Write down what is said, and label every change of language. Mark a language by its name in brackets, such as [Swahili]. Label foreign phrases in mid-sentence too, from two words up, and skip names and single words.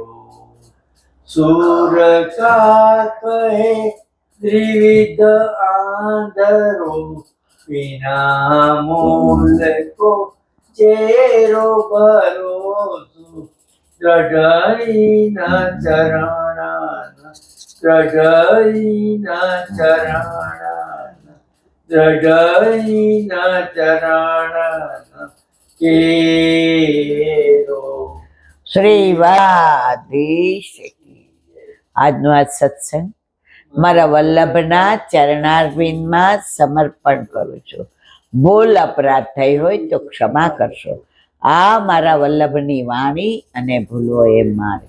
[Braj] सूर का कहे त्रिविध आंधरो बिना मूल को चेरो भरोसो हृदयना चरण हृदयना चरण हृदयना चरण केरो। [Gujarati] શ્રીવાધીશ કી. આજનો આ સત્સંગ મારા વલ્લભના ચરણારવિંદમાં સમર્પણ કરું છું. ભૂલ અપરાધ થઈ હોય તો ક્ષમા કરશો. આ મારા વલ્લભની વાણી અને ભૂલો એ મારી.